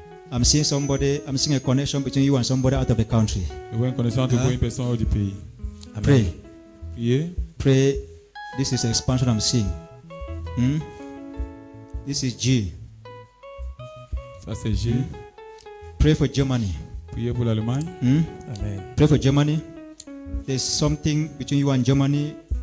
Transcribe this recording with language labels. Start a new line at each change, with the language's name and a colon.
English: I'm seeing a connection between you and somebody out of the country.
French: Je vois une connexion entre vous et une personne hors du pays.
English: Pray.
French: Priez.
English: Pray. This is expansion I'm seeing. This is G.
French: Ça, c'est G.
English: Pray for Germany.
French: Priez pour l'Allemagne.
English: Amen. Pray for Germany. There's something between you and Germany.